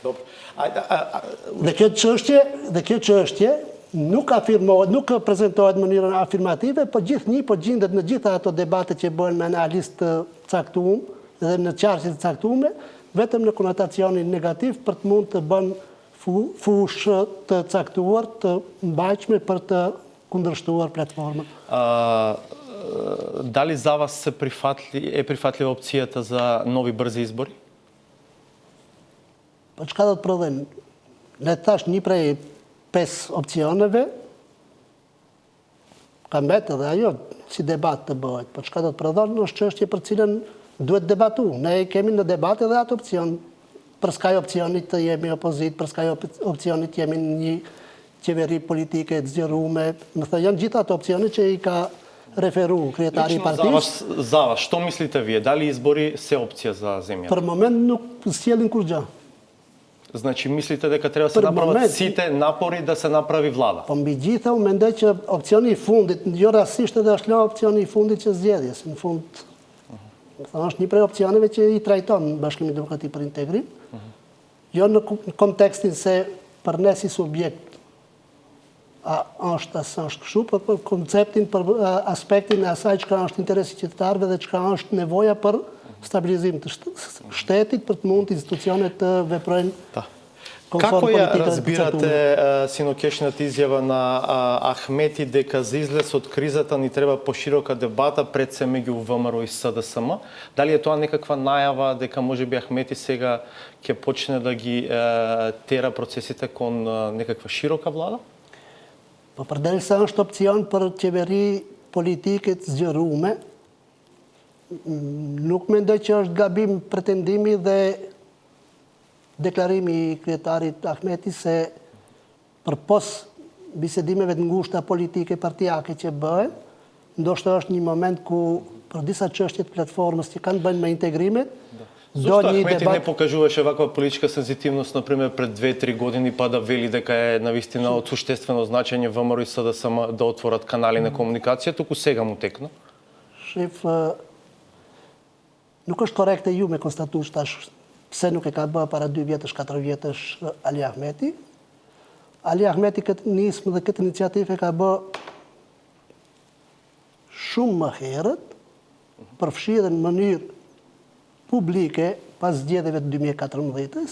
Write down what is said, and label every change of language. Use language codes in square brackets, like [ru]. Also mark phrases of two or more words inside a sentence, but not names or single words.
[sq] Dhe kjo çështje nuk afirmohet, nuk prezantohet në mënyrën afirmative, po gjithnjë po gjendet në gjitha ato debate që bëhen me analistë të caktuar dhe në çarqe të caktuara, vetëm në konotacionin negativ për të mund të bën fushë të caktuar të mbajtshme për të kundërshtuar platformën. [mk] Дали за вас е прифатлива опцията за нови бързи избори? [sq] Po çka do të prodhojmë? Ne thash një prej 5 opcioneve, ka mbetë edhe ajo si debat të bëhet. Po çka do të prodhon është çështje për cilën duhet debatu. Ne kemi në debat edhe atë opcion. Për skaj opcionit të jemi opozit, për skaj opcionit jemi një qeveri politike të zgjeruar. Më thënë janë gjitha ato opcione që i ka referu kryetari i partisë. [mk] За вас, що мислите вие? Дали избори се опция за земјата? [sq] Për moment nuk sjellin kur gjë. [mk] Значи мислите дека треба да се направат сите напори да се направи влада? [sq] Po mbi gjitha unë mendoj që opcioni i fundit, jo rastisht edhe është opcioni i fundit që zgjedhjes, në fund është një prej opcioneve që i trajton Bashkimi Demokratik për Integrim, jo në kontekstin se për ne si subjekt është kështu, për konceptin, për aspektin e asaj çka është interesi qytetarëve dhe çka është nevoja për stabilizim të shtetit, për të mund institucionet të veprojnë [mk] Како ја разбирате синокешната изјава на Ахмети дека за излез од кризата ни треба поширока дебата пред се меѓу ВМРО и СДСМ? Дали е тоа некаква најава дека можеби Ахмети сега ќе почне да ги тера процесите кон некаква широка влада? [sq] Po përderisa është opcion për qeveri politike të zgjerume, nuk mendoj që është gabim pretendimi dhe deklarimi i kryetarit Ahmeti se përpos bisedimeve të ngushta politike partijake që bëhen, ndoshta është një moment ku për disa çështje të platformës që kanë bënë me integrimet, [mk] Зошто Ахмети не покажуваше ваква политичка сензитивност, например, пред 2-3 години, па да вели дека е навистина од суштествено значење ВМРО и СДСМ да отворат канали на комуникација, туку сега му текна? [sq] Shef, nuk është korrekte ju me konstatuar tash pse nuk e ka bërë para 2 vjetësh, 4 vjetësh Ali Ahmeti. Ali Ahmeti këtë nismë dhe këtë iniciativë e ka bërë shumë më herët, përfshirë në mënyrë publike pas zgjedhjeve të 2014-s.